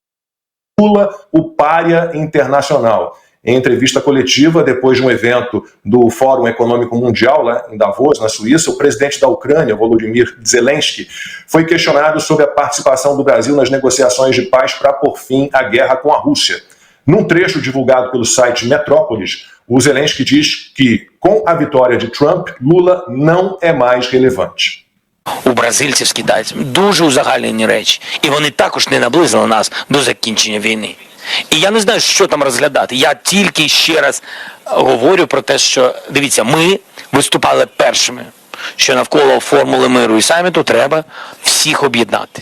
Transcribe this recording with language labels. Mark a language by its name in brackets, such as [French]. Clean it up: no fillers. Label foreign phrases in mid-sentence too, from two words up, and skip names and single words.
[Portuguese] Lula, o pária internacional. Em entrevista coletiva, depois de um evento do Fórum Econômico Mundial, lá em Davos, na Suíça, o presidente da Ucrânia, Volodymyr Zelensky, foi questionado sobre a participação do Brasil nas negociações de paz para pôr fim à guerra com a Rússia. Num trecho divulgado pelo site Metrópolis, o Zelensky diz que, com a vitória de Trump, Lula não é mais relevante. [Ukrainian] У бразильців з китайцями дуже узагальнені речі, і вони також не наблизили нас до закінчення війни. І я не знаю, що там розглядати. Я тільки ще раз говорю про те, що, дивіться, ми виступали першими, що навколо формули миру і саміту треба всіх об'єднати.